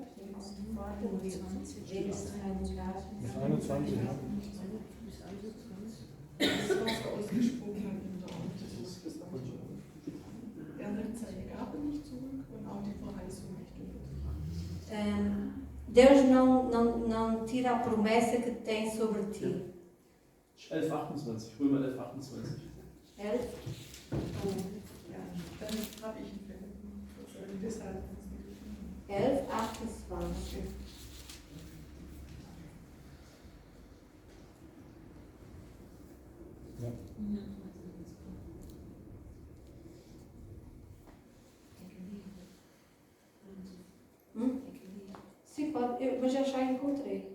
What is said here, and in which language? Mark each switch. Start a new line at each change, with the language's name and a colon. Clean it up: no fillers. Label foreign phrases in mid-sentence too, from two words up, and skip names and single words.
German: Bis 21, ja. Das, was er ausgesprochen hat in der Art, das ist gesagt. Er nimmt seine Gabe nicht zurück und auch die Verheißung nicht über dich.
Portuguese: Deus não tira a promessa que tem sobre ti.
German: 11,28, Römer 11,28. 11, Ja, dann habe ich einen Fehler gemacht. Deshalb muss ich 11, 28.
Portuguese: Sim, pode, mas eu já encontrei.